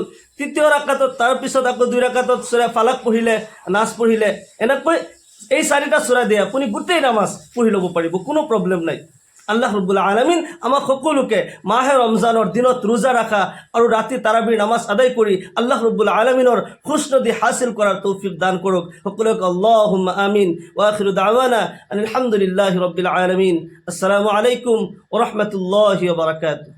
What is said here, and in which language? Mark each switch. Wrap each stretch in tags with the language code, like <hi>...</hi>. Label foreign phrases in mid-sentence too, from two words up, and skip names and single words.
<as>তৃতীয় ৰাকাতত তাৰপিছত আকৌ 2 ৰাকাতত সূৰা ফালাক পঢ়িলে, নাচ পঢ়িলে, এনেকৈ এই 4টা সূৰা দিয়ে আপুনি গোটেই নামাজ পঢ়ি ল'ব পাৰিব, কোনো প্ৰব্লেম নাই।</as> <ar>الله رب العالمين</ar> <as>আমাক সকলোকে মাহে ৰমজানৰ দিনত ৰোজা ৰাখা আৰু ৰাতি তাৰাবিৰ নামাজ আদায় কৰি</as> <ar>الله رب العالمين</ar> <as>খুশনদী হাসিল কৰাৰ তৌফিক দান কৰক।</as> <ar>সকলোকে اللهم آمين। وآخر دعوانا الحمد لله رب العالمين السلام عليكم ورحمة الله وبركاته.</ar>